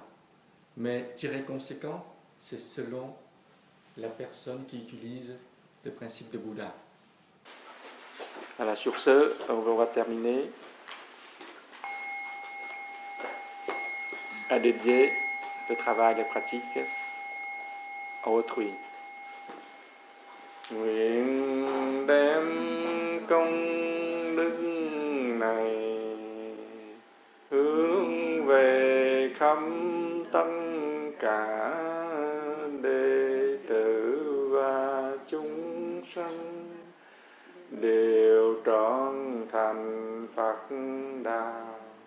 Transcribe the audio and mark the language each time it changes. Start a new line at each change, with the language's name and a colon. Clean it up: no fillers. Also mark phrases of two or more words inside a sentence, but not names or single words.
French: Mais tiré conséquent, c'est selon la personne qui utilise le principe de Bouddha. Voilà, sur ce, on va terminer à dédier le travail, les pratiques à autrui.
Vietnamese: Nguyện đem công đức này hướng về khắp tất cả đệ tử và chúng sanh đều trọn thành Phật đạo.